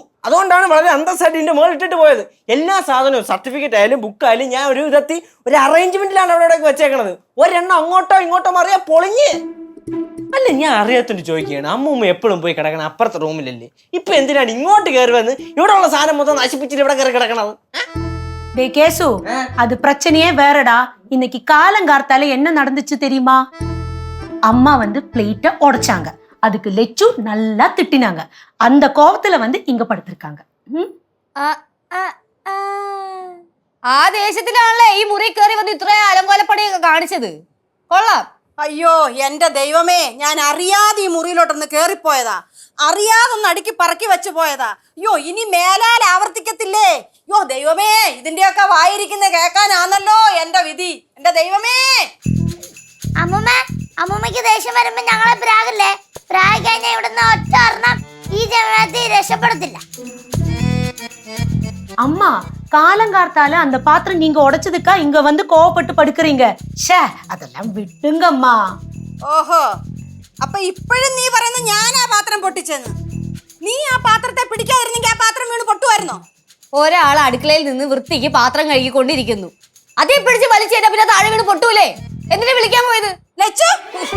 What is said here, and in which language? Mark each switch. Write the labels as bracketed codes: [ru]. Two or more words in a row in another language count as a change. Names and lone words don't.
[ml] അതുകൊണ്ടാണ് വളരെ അന്തസ്സായിട്ട് ഇതിന്റെ മുകളിൽ ഇട്ടിട്ട് പോയത്. എല്ലാ സാധനവും, സർട്ടിഫിക്കറ്റ് ആയാലും ബുക്കായാലും ഞാൻ ഒരു വിധത്തിൽ ഒരു അറേഞ്ച്മെന്റിലാണ് അവിടെ വെച്ചേക്കണത്. ഒരെണ്ണം അങ്ങോട്ടോ ഇങ്ങോട്ടോ മറിയാ പൊളിഞ്ഞ്. അല്ല, ഞാൻ അറിയാത്തോണ്ട് ചോദിക്കുകയാണ്. അമ്മൂമ്മ എപ്പോഴും പോയി കിടക്കണം അപ്പുറത്തെ റൂമിലല്ലേ? ഇപ്പൊ എന്തിനാണ് ഇങ്ങോട്ട് കയറി വന്ന് ഇവിടെ ഉള്ള സാധനം മൊത്തം നശിപ്പിച്ചിട്ട് ഇവിടെ കയറി കിടക്കണത്? [ta] கேசு அது பிரச்சனையே வேறடா. இன்னைக்கு காலங்கார்த்தால என்ன நடந்துச்சு தெரியுமா? அம்மா வந்து பிளேட்டை உடைச்சாங்க. அதுக்கு லெச்சு நல்லா திட்டினாங்க. அந்த கோவத்துல வந்து இங்க படுத்திருக்காங்க. [ml] ആ ദേശത്തിലാണല്ലേ ഈ മുറി കയറി വന്ന് ഇത്രയും അലങ്കോലപ്പണിയൊക്കെ കാണിച്ചത്. കൊള്ളാം. അയ്യോ എന്റെ ദൈവമേ, ഞാൻ അറിയാതെ ഈ മുറിയിലോട്ടൊന്ന് കേറിപ്പോയതാ. അറിയാതൊന്ന് അടുക്കി പറക്കി വെച്ച് പോയതാ. അയ്യോ, ഇനി മേലാൽ ആവർത്തിക്കത്തില്ലേ? അയ്യോ ദൈവമേ, ഇതിന്റെയൊക്കെ വായിരിക്കുന്ന കേൾക്കാനാന്നല്ലോ എന്റെ വിധി. എന്റെ ദൈവമേ. അമ്മൂമ്മക്ക് ദേഷ്യം വരുമ്പോ ഞങ്ങളെ പ്രാഗല്ലേ? പ്രാഗ് കഴിഞ്ഞാൽ ഇവിടുന്ന് ഒറ്റ ഒരെണ്ണം ഈ ജനത്തിൽ രക്ഷപ്പെടത്തില്ല. [ta] அம்மா காலங்கார்த்தால அந்த பாத்திரம் நீங்க உடைச்சதுக்கா இங்க வந்து கோவப்பட்டு படுக்கிறீங்க? ஷே, அதெல்லாம் விட்டுங்கம்மா. [ml] ഓഹോ, അപ്പൊ ഇപ്പോഴും നീ പറയുന്ന ഞാൻ ആ പാത്രം പൊട്ടിച്ചെന്ന്? നീ ആ പാത്രത്തെ പിടിക്കാതിരുന്നെങ്കിൽ ആ പാത്രം വീണ് പൊട്ടുമായിരുന്നോ? ഒരാൾ അടുക്കളയിൽ നിന്ന് വൃത്തിക്ക് പാത്രം കഴുകിക്കൊണ്ടിരിക്കുന്നു. അതേ പിടിച്ച് വലിച്ചേറ്റാ പിന്നെ താഴെ വീണ് പൊട്ടൂലേ? എന്തിനാ വിളിക്കാൻ പോയത്?